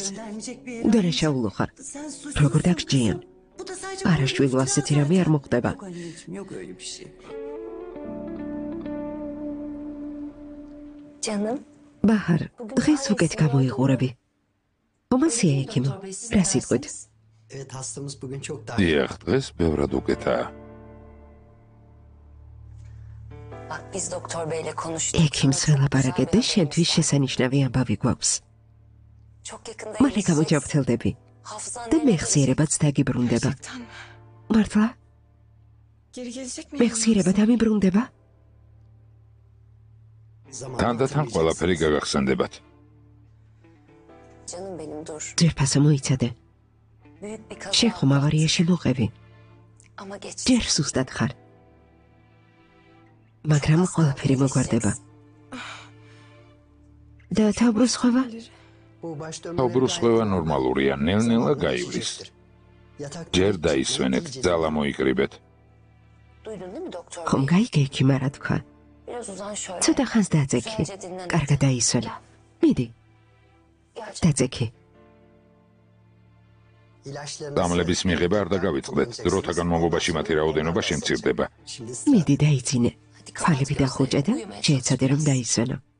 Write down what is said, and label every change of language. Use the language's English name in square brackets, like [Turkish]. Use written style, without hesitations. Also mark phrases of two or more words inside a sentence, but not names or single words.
[Georgian] უდანაშაულო ხარ. როგორ დაგსჯიან? არა, შვილო, ასეთი რამე არ მოხდება. [Turkish] Canım. [Georgian] ბაჰარ, დღეს უკეთ გამოიყურები. ომასია, ექიმო, რა სიტყვით? [Turkish] Evet, hastamız bugün çok daha [Georgian] დიახ, დღეს ბევრად უკეთაა. [Turkish] Bak biz doktor beyle konuştuk. [Georgian] ექიმს ველაპარაკეთ და შენთვის შესანიშნავი ამბავი გვაქვს. [Turkish] Çok yakında [Georgian] მალე [Turkish] iyileşeceksin. [Georgian] გამოჯავრთელდები [Turkish] Hafızan [Georgian] და [Turkish] nereye [Georgian] მეხსიერებაც დაგიბრუნდება. მართლა? [Turkish] Geri gelecek mi? [Georgian] მეხსიერება დამიბრუნდება? თანდათან ყველაფერი გაგახსენდებათ. [Turkish] Canım benim dur. [Georgian] ძვირფასო მოიცადე. [Turkish] Büyük bir kaza. [Georgian] შენ ხომ ავარიაში მოყევი? [Turkish] Ama geç. [Georgian] ჯერ სუსტად ხარ. მაგრამ ყველაფერი მოგვარდება. და თავბრუს ხვევა? თავბრუსხვევა ნორმალურია, ნელ-ნელა გაივლის. ჯერ დაისვენეთ, ძალა მოიკრიბეთ. [Turkish] Duydun değil mi doktor [Georgian] ხომ [Turkish] bey? [Georgian] გაიგე ექიმა რა თქვა? [Turkish] Biraz uzan şöyle. [Georgian] ცოტა ხანს დაძექი. [Turkish] Güzelce dinlen. [Georgian] კარგად დაისვენე. მიდი, [Turkish] Gerçekten. [Georgian] დაძექი. დამლების მიღება არ დაგავიწყდეთ, დროთა განმავლობაში მათი რაოდენობა შემცირდება. მიდი დაიძინე. ხვალები დახუჭე და შეეცადე რომ დაისვენო.